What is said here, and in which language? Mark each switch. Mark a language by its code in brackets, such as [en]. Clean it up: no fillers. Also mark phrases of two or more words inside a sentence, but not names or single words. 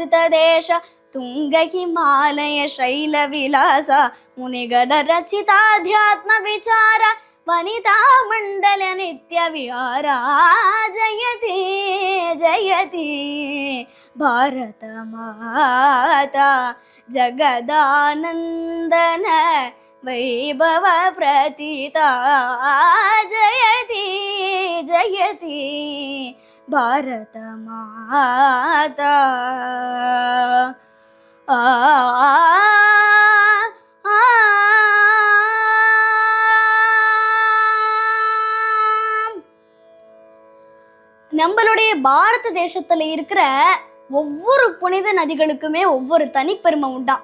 [sa] देश तुंग हिमालय शैल विलास मुनिगण रचिताध्यात्म विचार वनिता मंडल नित्य विहारा जयति जयति भारत माता जगदानंदन वैभव प्रतीता जयति जयति भारत माता. [ta] நம்மளுடைய பாரத தேசத்துல இருக்கிற ஒவ்வொரு புனித நதிகளுக்குமே ஒவ்வொரு தனிப்பெருமை உண்டாம்.